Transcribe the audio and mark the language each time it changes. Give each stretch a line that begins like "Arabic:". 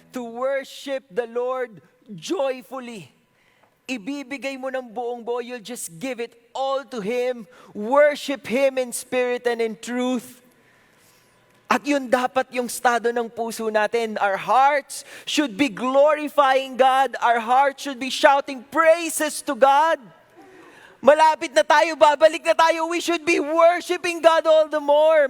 English: To worship the Lord joyfully.
Filipino: Ibibigay mo ng buong buo,
English: you'll just give it all to Him. Worship Him in spirit and in truth.
Filipino: At yun dapat yung estado ng puso natin.
English: Our hearts should be glorifying God. Our hearts should be shouting praises to God.
Filipino: Malapit na tayo, babalik na tayo.
English: We should be worshiping God all the more.